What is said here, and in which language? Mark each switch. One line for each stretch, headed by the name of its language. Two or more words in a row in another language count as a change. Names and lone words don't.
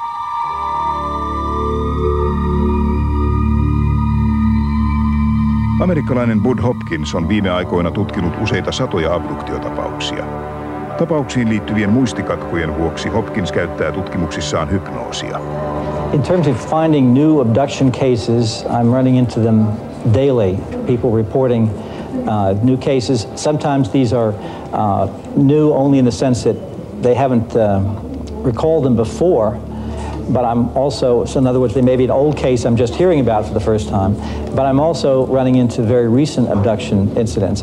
Finnish: Amerikkalainen Bud Hopkins on viime aikoina tutkinut useita satoja abduktiotapauksia. Tapauksiin liittyvien muistikatkojen vuoksi Hopkins käyttää tutkimuksissaan hypnoosia.
English: In terms of finding new abduction cases, I'm running into them daily. People reporting new cases. Sometimes these are new only in the sense that they haven't recalled them before, but I'm also, so in other words, they may be an old case I'm just hearing about for the first time, but I'm also running into very recent abduction incidents.